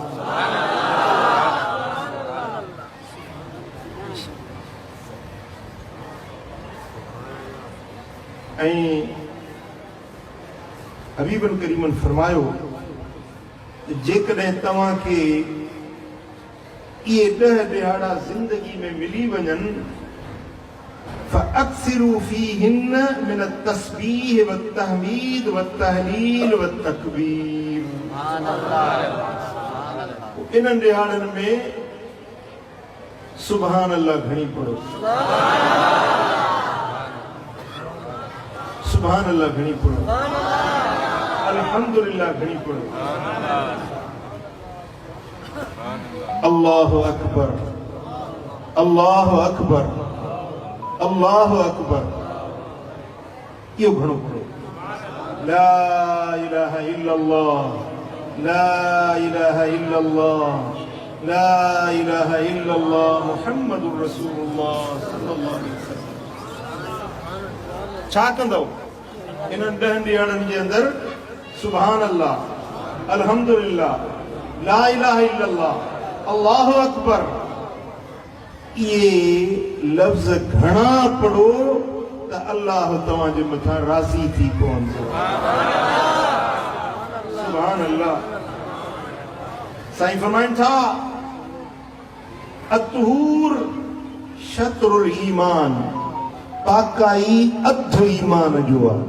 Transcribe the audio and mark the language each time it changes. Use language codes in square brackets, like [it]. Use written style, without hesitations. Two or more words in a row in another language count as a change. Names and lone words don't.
[sd] ऐं हबीबन करीमन फरमायो, जेकॾहिं तव्हांखे इहे 10 ॾिहाड़ा ज़िंदगी में मिली वञनि, [ar] فأكثروا فيهن من تسبيح وتحميد وتهليل وتكبير. [sd] इन्हनि ॾिहाड़नि में [ar] سبحان الله [sd] घणी पढ़ो, [ar] سبحان الله [sd] घणी पढ़ो, अल्हम्दुलिल्लाह घणी पढ़ो। [ar] الله أكبر، الله أكبر، الله أكبر. [sd] यो घणो पढ़ो। [ar] لا إله إلا الله، لا إله إلا الله، لا إله إلا الله محمد رسول الله صلى الله عليه وسلم. [sd] छा कंदो इन्हनि 10 ॾींहंनि जे अंदरि? [ar] سبحان الله، الحمد لله، لا إله إلا الله، الله أكبر. [sd] ये लफ्ज़ घणा पढ़ो त अल्लाह तव्हांजे मथां राज़ी थी पवंदो। [ar] سبحان الله. [sd] साईं फरमाइनि था [ar] الطهور شطر الإيمان, [sd] पाकाई अधु ईमान जो आहे।